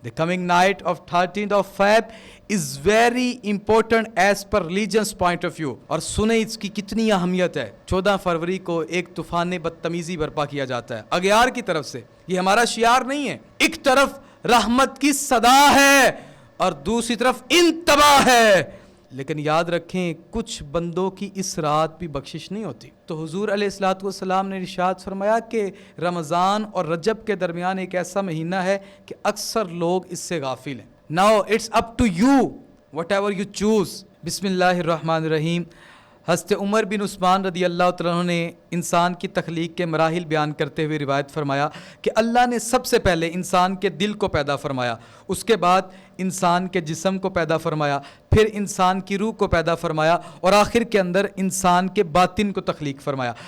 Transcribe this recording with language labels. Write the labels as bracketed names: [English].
[English] The coming night of 13th of Feb is very important as per religion's point of view. [Urdu] اور سنیں اس کی کتنی اہمیت ہے. 14 فروری کو ایک طوفان بدتمیزی برپا کیا جاتا ہے اغیار کی طرف سے. یہ ہمارا شعار نہیں ہے. ایک طرف رحمت کی صدا ہے اور دوسری طرف انتباہ ہے. لیکن یاد رکھیں کچھ بندوں کی اس رات بھی بخشش نہیں ہوتی. تو حضور علیہ الصلوۃ والسلام نے ارشاد فرمایا کہ رمضان اور رجب کے درمیان ایک ایسا مہینہ ہے کہ اکثر لوگ اس سے غافل ہیں. [English] Now it's up to you, whatever you choose. [Arabic] بسم اللہ الرحمن الرحیم. [Urdu] حضرت عمر بن عثمان رضی اللہ تعالیٰ عنہ نے انسان کی تخلیق کے مراحل بیان کرتے ہوئے روایت فرمایا کہ اللہ نے سب سے پہلے انسان کے دل کو پیدا فرمایا, اس کے بعد انسان کے جسم کو پیدا فرمایا, پھر انسان کی روح کو پیدا فرمایا اور آخر کے اندر انسان کے باطن کو تخلیق فرمایا.